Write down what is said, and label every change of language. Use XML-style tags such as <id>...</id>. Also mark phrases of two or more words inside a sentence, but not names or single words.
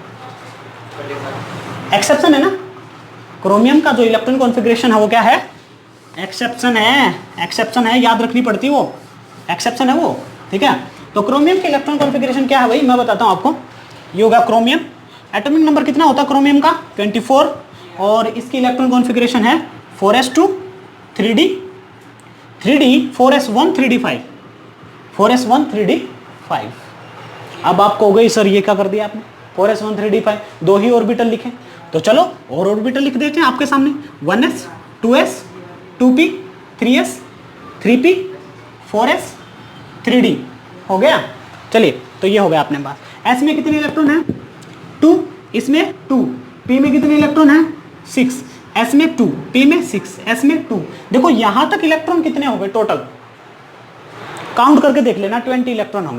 <hi>एक्सेप्शन है ना, क्रोमियम का जो</hi> <en>electron configuration</en> <hi>है वो क्या है? एक्सेप्शन है, याद रखनी पड़ती वो, एक्सेप्शन है वो, ठीक है। तो क्रोमियम के</hi> <en>electron configuration</en> <hi>क्या है भाई, मैं बताता हूं आपको। ये होगा क्रोमियम,</hi> <en>atomic number</en> <hi>कितना होता है क्रोमियम का? 24, और इसकी</hi> <en>electron configuration</en> <hi>है 4s2 3d 4s1 3d5, 4s1 3d5। अब आपको हो गई सर ये क्या कर दिया आपने? 4s1 3d5, 2 ही ऑर्बिटल लिखे, तो चलो और ऑर्बिटल लिख देते हैं आपके सामने। 1s 2s 2p 3s 3p 4s 3d हो गया। चलिए, तो ये हो गया अपने पास। s में कितने इलेक्ट्रॉन है? 2, इसमें 2, p में कितने इलेक्ट्रॉन है? 6, s में 2, p में 6, s में 2। देखो यहां तक इलेक्ट्रॉन कितने हो गए टोटल? काउंट करके देख लेना, 20 इलेक्ट्रॉन होंगे।</hi>